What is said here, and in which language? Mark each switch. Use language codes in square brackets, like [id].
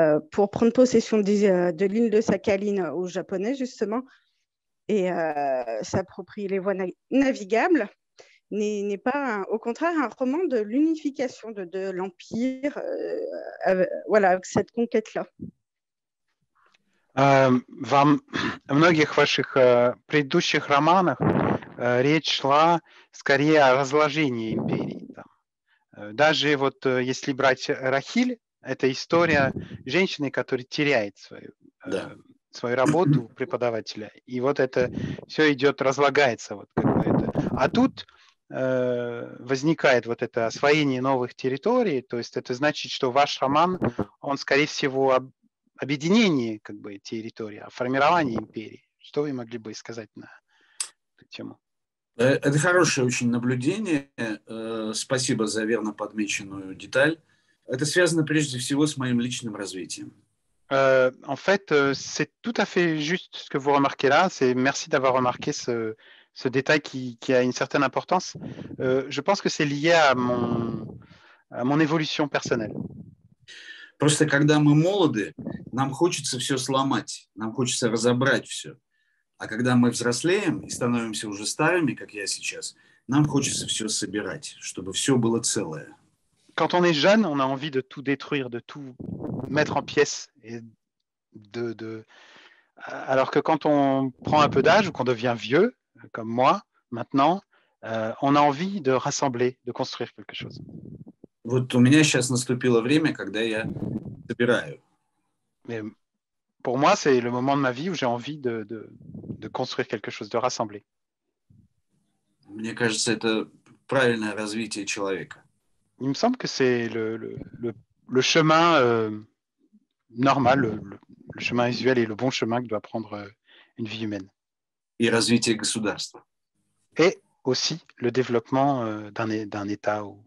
[fr] pour prendre possession de l'île de Sakhalin aux Japonais, justement, et s'approprier les voies navigables, n'est pas, au contraire, un roman de l'unification de l'Empire, voilà, avec cette conquête-là. [ru] Во многих ваших предыдущих романах речь шла скорее о разложении империи. Даже вот если брать Рахиль, это история женщины, которая теряет свою работу преподавателя. И вот это все идет, разлагается. Вот как бы это. А тут возникает вот это освоение новых территорий, то есть это значит, что ваш роман, он, скорее всего, объединение как бы территории, формирование империи. Что вы могли бы сказать на эту тему? Это хорошее очень наблюдение. Спасибо за верно подмеченную деталь. Это связано прежде всего с моим личным развитием. [fr] En fait, c'est tout à fait juste ce que vous remarquez là. Merci d'avoir remarqué ce détail qui a une certaine importance. Je pense que c'est lié à mon évolution personnelle. [ru] Просто когда мы молоды, нам хочется все сломать, нам хочется разобрать все. А когда мы взрослеем и становимся уже старыми, как я сейчас, нам хочется все собирать, чтобы все было целое. [fr] Quand on est jeune, on a envie de tout détruire, de tout mettre en pièces. Et alors que quand on prend un peu d'âge ou qu'on devient vieux, comme moi, maintenant, on a envie de rassembler, de construire quelque chose. [ru] Вот у меня сейчас наступило время, когда я собираю. [fr] Mais pour moi, c'est le moment de ma vie où j'ai envie de construire quelque chose, de rassembler. [ru] Мне кажется, это правильное развитие человека. [fr] Il me semble que c'est le chemin normal, le chemin usuel et le bon chemin que doit prendre une vie humaine. [ru] И развитие государства. [fr] Et aussi le développement d'un État.